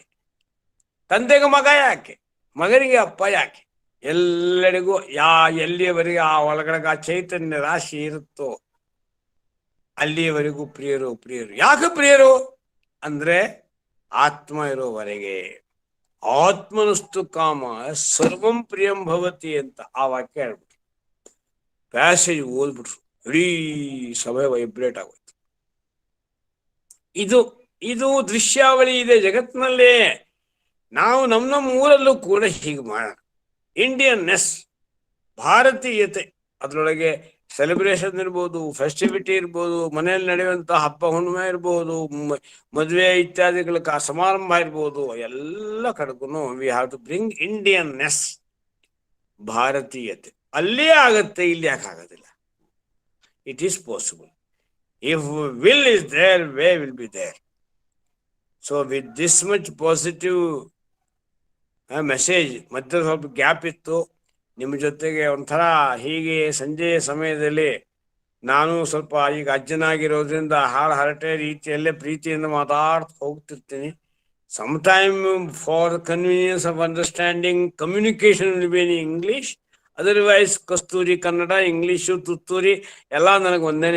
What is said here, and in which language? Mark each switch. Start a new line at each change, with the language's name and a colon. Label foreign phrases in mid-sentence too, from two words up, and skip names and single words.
Kannada: ತಂದೆಗೆ ಮಗ ಯಾಕೆ? ಮಗನಿಗೆ ಅಪ್ಪ ಯಾಕೆ? ಎಲ್ಲರಿಗೂ ಎಲ್ಲಿಯವರೆಗೆ ಆ ಒಳಗಡೆ ಆ ಚೈತನ್ಯ ರಾಶಿ ಇರುತ್ತೋ ಅಲ್ಲಿಯವರೆಗೂ ಪ್ರಿಯರು. ಯಾಕೆ ಪ್ರಿಯರು ಅಂದ್ರೆ ಆತ್ಮ ಇರೋವರೆಗೆ.
Sanskrit: ಆತ್ಮನಸ್ತು ಕಾಮ ಸರ್ವಂ ಪ್ರಿಯಂ ಭವತಿ
Kannada: ಅಂತ ಆ ವಾಕ್ಯ ಹೇಳ್ಬಿಟ್ರು. ಪ್ಯಾಸೇಜ್ ಓದ್ಬಿಟ್ರು, ಇಡೀ ಸಭೆ ವೈಬ್ರೇಟ್ ಆಗೋಯ್ತು. ಇದು ದೃಶ್ಯಾವಳಿ ಇದೆ ಜಗತ್ತಿನಲ್ಲೇ. ನಾವು ನಮ್ಮ ಊರಲ್ಲೂ ಕೂಡ ಹೀಗೆ ಮಾಡೋಣ. ಇಂಡಿಯನ್ನೆಸ್, ಭಾರತೀಯತೆ, ಅದರೊಳಗೆ ಸೆಲೆಬ್ರೇಷನ್ ಇರ್ಬೋದು, ಫೆಸ್ಟಿವಿಟಿ ಇರ್ಬೋದು, ಮನೆಯಲ್ಲಿ ನಡೆಯುವಂಥ ಹಬ್ಬ ಹುಣ್ಣಿಮೆ ಇರ್ಬೋದು, ಮದುವೆ ಇತ್ಯಾದಿಗಳ ಸಮಾರಂಭ ಇರ್ಬೋದು, ಎಲ್ಲ ಕಡೆಗೂ
English: we have to bring Indianness,
Kannada: ಭಾರತೀಯತೆ. ಅಲ್ಲೇ ಆಗತ್ತೆ, ಇಲ್ಲಿ ಯಾಕೆ ಆಗೋದಿಲ್ಲ?
English: It is possible. If will is there, way will be there. So with this much positive message,
Kannada: ಮಧ್ಯೆ ಸ್ವಲ್ಪ ಗ್ಯಾಪ್ ಇತ್ತು. ನಿಮ್ಮ ಜೊತೆಗೆ ಒಂಥರ ಹೀಗೆ ಸಂಜೆಯ ಸಮಯದಲ್ಲಿ ನಾನು ಸ್ವಲ್ಪ ಈಗ ಅಜ್ಜನಾಗಿರೋದ್ರಿಂದ ಹರಟೆ ರೀತಿಯಲ್ಲೇ ಪ್ರೀತಿಯಿಂದ ಮಾತಾಡ್ತಾ ಹೋಗ್ತಿರ್ತೀನಿ.
English: Sometime for convenience of understanding, communication will be in English, otherwise
Kannada: ಕಸ್ತೂರಿ ಕನ್ನಡ, ಇಂಗ್ಲಿಷು, ತುತ್ತೂರಿ ಎಲ್ಲ ನನಗೆ ಒಂದೇನೆ.